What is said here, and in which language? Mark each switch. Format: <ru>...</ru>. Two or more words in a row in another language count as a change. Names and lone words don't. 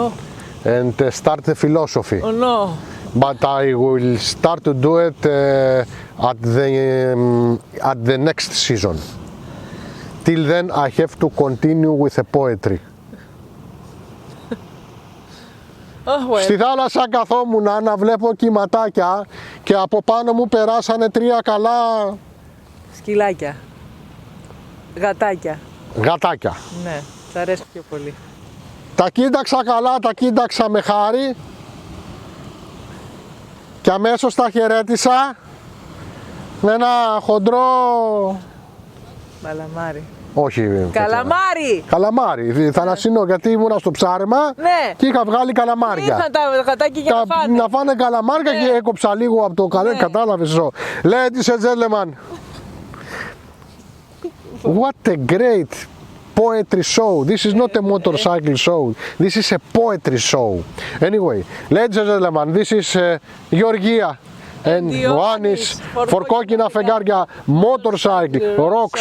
<en>and start the philosophy. Oh no. But I will start to do it at the next season. Till then, I have to continue with the poetry. Oh well.</en> <el>Στη θάλασσα καθόμουν να βλέπω κυματάκια και από πάνω μου περάσανε 3 καλά Σκυλάκια. Γατάκια. γατάκια. Ναι, σ' αρέσει πιο πολύ. Τα κοίταξα καλά, τα κοίταξα με χάρη και αμέσως τα χαιρέτησα με ένα χοντρό... Μπαλαμάρι. Όχι. Καλαμάρι! Καλαμάρι. Θαλασσινό, γιατί ήμουνα στο ψάρεμα Ναι. και είχα βγάλει καλαμάρια. Ήρθαν τα γατάκια για να φάνε. Να φάνε καλαμάρια και έκοψα λίγο από το καλέ. Ναι. Κατάλαβες εδώ.</el> <en>Ladies and gentlemen, what a great poetry show. This is not a motorcycle show. This is a poetry show. Anyway, ladies and gentlemen, this is Georgia. And one is for Κόκκινα Φεγγάρια Motorcycle Rock Show.</en>